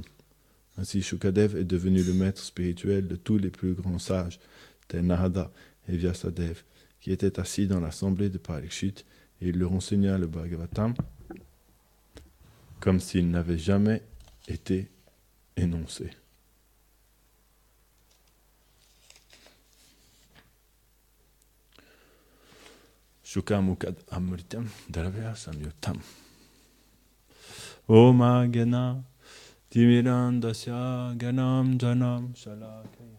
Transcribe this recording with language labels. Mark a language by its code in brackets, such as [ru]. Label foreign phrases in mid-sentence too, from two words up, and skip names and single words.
[fr] Ainsi, Shukadev est devenu le maître spirituel de tous les plus grands sages, tels Narada et Vyasadev, qui étaient assis dans l'assemblée de Parikshit, et il leur enseigna le Bhagavatam comme s'il n'avait jamais été énoncé. [sa] Shukamukad amritam dravya samyutam. Oma gana timirandasya ganam janam shalakaya.